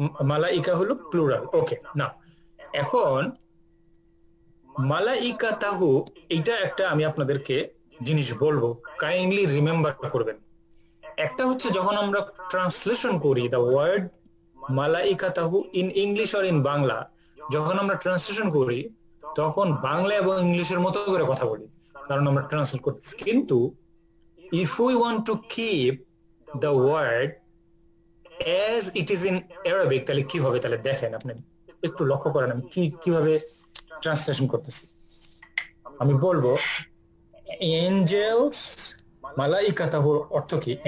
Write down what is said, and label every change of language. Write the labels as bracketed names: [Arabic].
[Bangla] মালাইকা হলো প্লুরাল। ওকে, না এখন মালাইকাতাহু, এইটা একটা আমি আপনাদেরকে জিনিস বলবো, কাইন্ডলি রিমেম্বার করবেন। একটা হচ্ছে যখন আমরা ট্রান্সলেশন করি the word মালাইকাতাহু in English or in Bangla, যখন আমরা ট্রান্সলেশন করি তখন বাংলা এবং ইংলিশের মতো করে কথা বলি, কারণ আমরা ট্রান্সলেট করতেছি। কিন্তু [English] if we want to keep the word as it is in Arabic, [Bangla] তাহলে কি হবে? তাহলে দেখেন, আপনি একটু লক্ষ্য করেন আমি কিভাবে ট্রান্সলেশন করতেছি। আমি বলবো angels, মালাইকাতাহুর অর্থ কি?